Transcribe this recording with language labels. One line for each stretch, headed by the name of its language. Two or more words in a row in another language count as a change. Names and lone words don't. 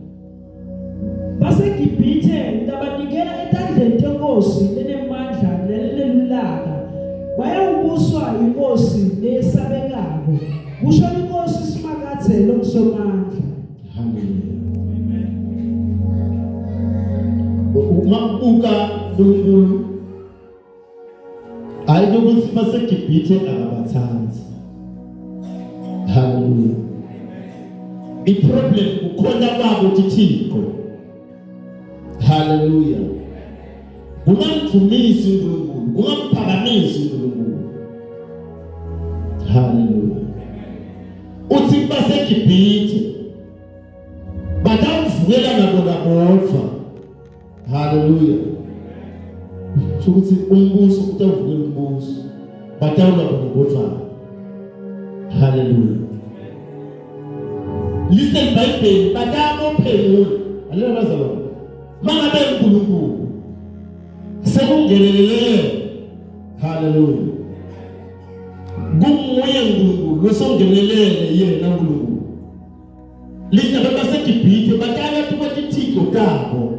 Swati: Basegibhithe ndabanikela etandleni tenkosi lenemandla nelelulaka. Bayawubuswa inkosi lesabekako. Kusho inkosi simakathe lokusomandla. Hallelujah. Umabuka uNkulunkulu ayinokuthi basegibhithe akabathandi. Hallelujah. Iproblem ukhona kwabo uThixo. Hallelujah. Kungamthumisi uNkulunkulu, kungamphakamisi uNkulunkulu. Hallelujah. Uthi basegibhithe batavukela nabona bodwa. Hallelujah. Ukuthi umbuso utavukela umbuso batawula bona bodwa. Hallelujah. Listen Bible batamophemula. Hallelujah bazalwane. Mangabe uNkulunkulu sekungelelele. Hallelujah. Kunguye uNkulunkulu losongelelele yena uNkulunkulu. Listen basegibhithe batala tubathi Thixo tabo.